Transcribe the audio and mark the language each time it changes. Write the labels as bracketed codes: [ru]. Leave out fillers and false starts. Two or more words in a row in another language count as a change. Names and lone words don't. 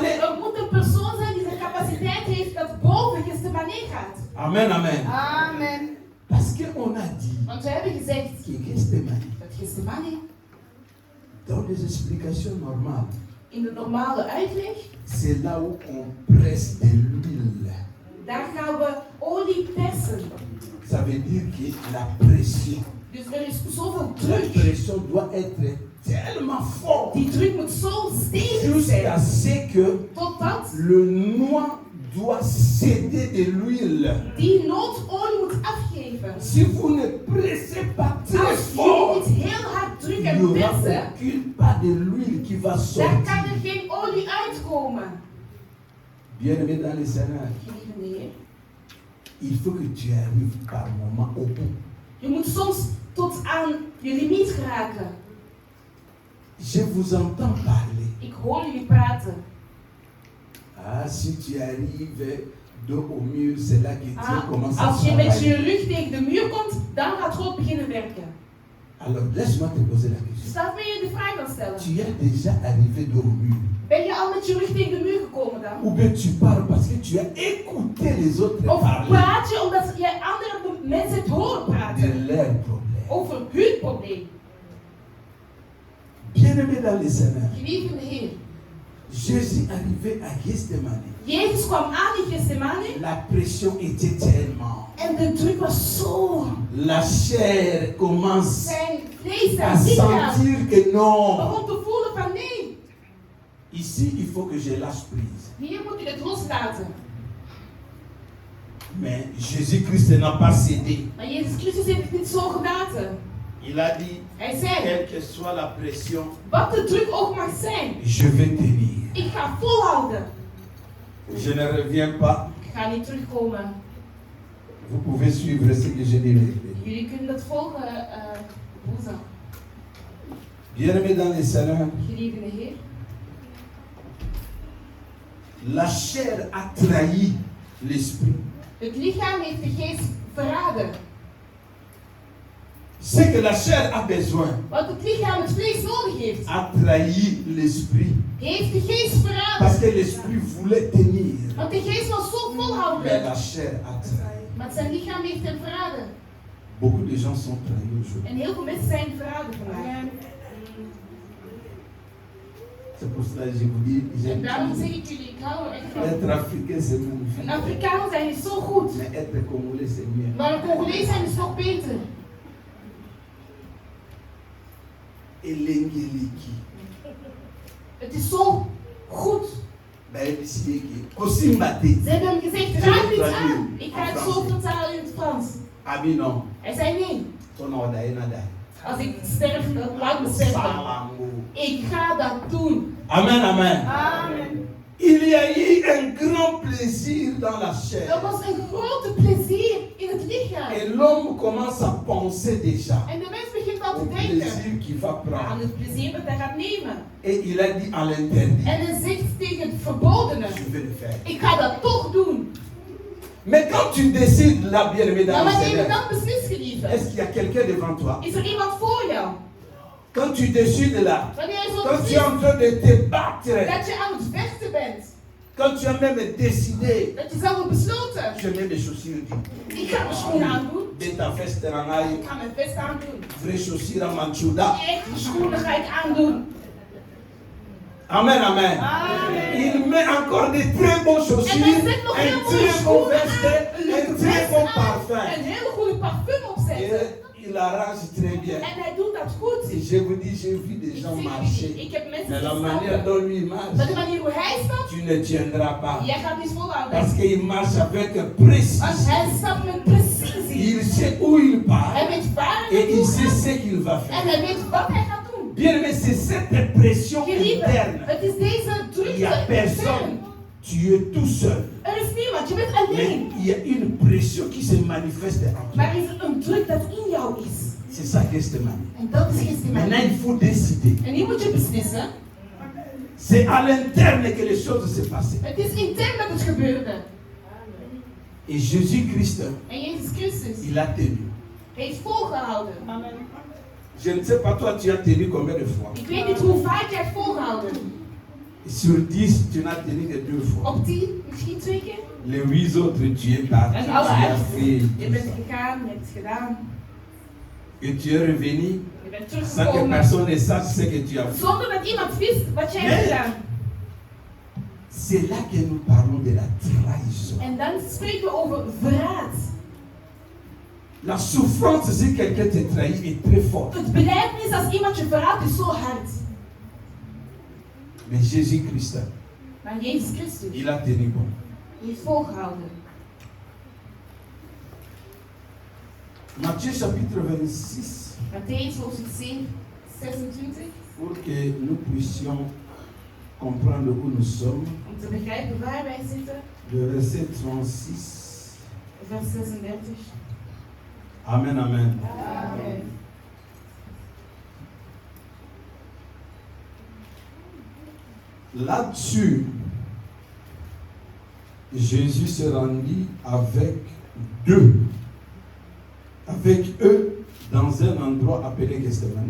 [nl] Er moet een persoon zijn die de capaciteit heeft dat boven Gethsemane gaat. [fr] Amen, amen. [nl] Amen. [fr] Parce qu'on a dit [nl] Want we hebben gezegd [fr] que Gethsemane, [nl] dat Gethsemane [fr] dans les explications normales, [nl] in de normale uitleg, [fr] c'est là où on presse de l'huile. [nl] daar gaan we olie persen. [fr] Ça veut dire que la pression, [nl] Dus er is zoveel [fr] la [nl] druk. [fr] pression doit être tellement forte [nl] Die druk moet zo stevig [fr] jusqu'à [nl] zijn. [fr] ce que [nl] Totdat [fr] le noix doit céder de l'huile. [nl] die noodolie moet afgeven. [fr] Si vous ne pressez pas très [nl] Als [fr] fort, [nl] jullie niet heel hard [fr] il [nl] drukken [fr] n'y [nl] en [fr] aura [nl] persen, [fr] aucune pas de l'huile qui va [nl] dan [fr] sortir. [nl] kan er geen olie uitkomen. [fr] Bien-aimé dans les Seigneur, [nl] Geliefde Heer, [fr] il faut que tu arrives par moment au bout. [nl] je moet soms tot aan je limiet geraken. [fr] Je vous entends parler. [nl] Ik hoor jullie praten. [fr] Ah, si tu arrives dos au mur, c'est là que Dieu commence à [nl] Als je met je [fr] travailler. [nl] rug tegen de muur komt, dan gaat God beginnen werken. [fr] Alors, laisse-moi te poser la question. [nl] Dus laat me je de vraag dan stellen. [fr] Tu es déjà arrivé dos au mur? [nl] Ben je al met je rug tegen de muur gekomen dan? [fr] Ou bien tu parles parce que tu as écouté les autres [nl] Of [fr] parler [nl] praat je omdat je andere mensen het horen [fr] de [nl] praten [fr] leurs problèmes? [nl] over hun probleem? [fr] Bien-aimé dans les Seigneur, [nl] Geliefde Heer, [fr] Jésus arrivait à Gethsemane. [nl] Jezus kwam aan in Gethsemane [fr] La pression était tellement. [nl] en de druk was zo. [fr] La chair commence [nl] Zijn vlees [fr] à [nl] en lichaam [fr] sentir que non. [nl] begon te voelen van nee, [fr] Ici, il faut que je lâche prise. [nl] hier moet ik het loslaten. [fr] Mais Jésus-Christ n'a pas cédé. [nl] Maar Jezus Christus heeft het niet zo gelaten. [fr] Il a dit, [nl] Hij zei, [fr] quelle que soit la pression, [nl] wat de druk ook mag zijn, [fr] je vais tenir. [nl] ik ga volhouden. [fr] Je ne reviens pas. [nl] Ik ga niet terugkomen. [fr] Vous pouvez suivre ce que je dis. [nl] Jullie kunnen dat volgen, woensdag. [fr] Bien-aimé dans les Seigneur, [nl] Geliefde Heer, [fr] la chair a trahi l'esprit. [nl] het lichaam heeft de geest verraden. [fr] Ce que la chair a besoin [nl] Wat het lichaam, het vlees nodig heeft, [fr] a trahi l'esprit. [nl] heeft de geest verraden. [fr] Parce que l'esprit voulait tenir. [nl] Want de geest was zo [fr] Mais [nl] volhouden. [fr] la chair a trahi. [nl] Maar zijn lichaam heeft hem verraden. [fr] Beaucoup de gens sont trahis aujourd'hui. [nl] En heel veel mensen zijn verraden vandaag. [fr] C'est pour cela que je vous dis, [nl] En [fr] j'aime [nl] daarom zeg [fr] tout. [nl] ik jullie, ik hou er echt van. [fr] Être africain, c'est magnifique. [nl] Een Afrikaan zijn is zo goed. [fr] Mais être congolais, c'est mieux. [nl] Maar een Congolees zijn is nog beter. [ln] elengeleki. [nl] Het is zo goed. [ln] Bayebisiki kosimbate. [nl] Ze hebben hem gezegd, raak niet aan. Ik ga het zo vertalen in het Frans. [ln] Abi non. [nl] Hij zei nee. [ln] Tono dai na dai. [nl] Als ik sterf, laat me sterven. [ln] Salango. [nl] Ik ga dat doen. [fr] Amen, amen. [nl] Amen. [fr] Il y a eu un grand plaisir dans la [nl] Er [fr] chair. [nl] was een grote plezier in het lichaam. [fr] Et l'homme commence à penser déjà [nl] En de mens begint al [fr] au [nl] te denken [fr] plaisir qu'il va [nl] aan [fr] prendre. [nl] het plezier dat hij gaat nemen. [fr] Et il a dit à l'interdit, [nl] En hij zegt tegen het verbodene, [fr] je vais le faire. [nl] ik ga dat toch doen. [fr] Mais quand tu décides, là, bien-aimé dans [nl] Maar [fr] le [nl] wanneer je [fr] Seigneur, [nl] dan beslist, geliefde, [fr] est-ce qu'il y a quelqu'un devant toi? [nl] is er iemand voor jou. [fr] Quand tu décides là, [nl] Wanneer je zo [fr] quand tu es [nl] beslist [fr] en train de te battre, [nl] dat je aan het vechten bent, [fr] quand tu as même décidé, [nl] dat je zelf hebt besloten, [fr] je mets mes chaussures du [nl] ik ga mijn schoenen aandoen, [fr] de ta veste rangaï, [nl] ik ga mijn vest aandoen, [fr] vraie chaussure à manchouda. [nl] echte schoenen ga ik aandoen. [fr] Amen, amen. [nl] Amen. [fr] Il met encore de très bonnes chaussures, [nl] En hij zet nog [fr] un [nl] heel mooie [fr] très bon [nl] schoenen [fr] veste, [nl] aan, [fr] un très bon [nl] een [fr] parfum. [nl] hele goede parfum opzetten. [fr] Et il arrange très bien. [nl] En hij doet dat goed. [fr] Et je vous dis, j'ai vu des gens marcher. [nl] Ik heb mensen [fr] Mais la [nl] die [fr] manière [nl] stappen. [fr] dont lui [nl] Maar de [fr] marche, [nl] manier hoe hij stapt, [fr] tu ne tiendras pas. [nl] jij gaat niet volhouden. [fr] Parce qu'il marche avec [nl] Want [fr] précision. [nl] hij stapt met precisie. [fr] Il sait où il part [nl] Hij weet waar hij [fr] et il [nl] naartoe [fr] sait [nl] gaat. [fr] ce qu'il va [nl] En [fr] faire. [nl] hij weet wat hij gaat doen. [fr] Bien aimé, c'est cette pression [nl] Geliefde, [fr] interne. [nl] het is deze [fr] Il n'y a [nl] drukte [fr] personne. [nl] intern. [fr] Tu es tout seul. [nl] Er is niemand, je bent [fr] Mais [nl] alleen. [fr] il y a une pression qui se manifeste en toi. [nl] Maar is er een druk dat in jou is. [fr] C'est ça Gestemani. [nl] En dat is [fr] Maintenant, [nl] gisteren. [fr] il faut décider. [nl] En nu moet je beslissen. [fr] C'est à l'interne que les choses se passent. [nl] Het is intern dat het gebeurde. [fr] Et Jésus-Christ, [nl] En Jezus Christus [fr] il a tenu. [nl] heeft volgehouden. [fr] Je ne sais pas, toi, tu as tenu combien de fois? [nl] Ik weet niet hoe vaak jij hebt volgehouden. [fr] Sur 10, tu n'as tenu que 2 fois. [nl] Op 10, misschien 2 keer. [fr] Les 8 autres, tu es parti, [nl] En [fr] tu [nl] alle [fr] as [nl] uit. [fr] fait. [nl] Je bent gegaan, je hebt het gedaan. [fr] Et tu es revenu [nl] Je bent [fr] sans que [nl] teruggekomen. [fr] personne ne sache ce que tu as fait. [nl] Zonder dat iemand wist wat jij hebt gedaan. [fr] C'est là que nous parlons de la trahison. [nl] En dan spreken we over verraad. [fr] La souffrance, si quelqu'un te trahit, est très forte. [nl] Het belijdenis als iemand je verraadt is zo hard. [fr] Mais Jésus-Christ, [nl] Maar Jezus Christus [fr] il a tenu bon. [nl] heeft volgehouden. [fr] Matthieu chapitre 26, [nl] Matthäus hoofdstuk 26. [fr] pour que nous puissions comprendre où nous sommes. [nl] Om te begrijpen waar wij zitten. [fr] Le verset 36. [nl] Vers 36. [fr] Amen, amen. [nl] Amen. [fr] Là-dessus, Jésus se rendit avec eux dans un endroit appelé Gethsemane.